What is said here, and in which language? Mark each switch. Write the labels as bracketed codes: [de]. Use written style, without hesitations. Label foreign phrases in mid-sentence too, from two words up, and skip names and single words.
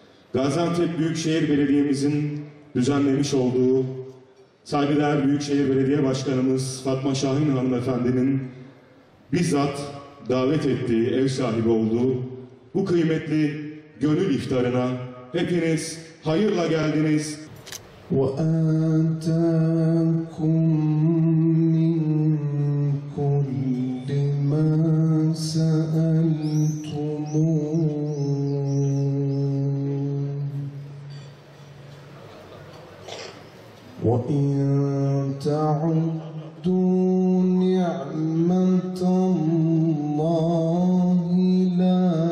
[tr] Gaziantep Büyükşehir Belediye'mizin düzenlemiş olduğu saygıdeğer Büyükşehir Belediye Başkanımız Fatma Şahin Hanımefendi'nin bizzat davet ettiği, ev sahibi olduğu bu kıymetli gönül iftarına hepiniz hayırla geldiniz. [ar] وَآتَاكُمْ مِنْ كُلِّ مَا سَأَلْتُمُوهُ وَإِنْ تَعُدُّوا نِعْمَةَ اللَّهِ لَا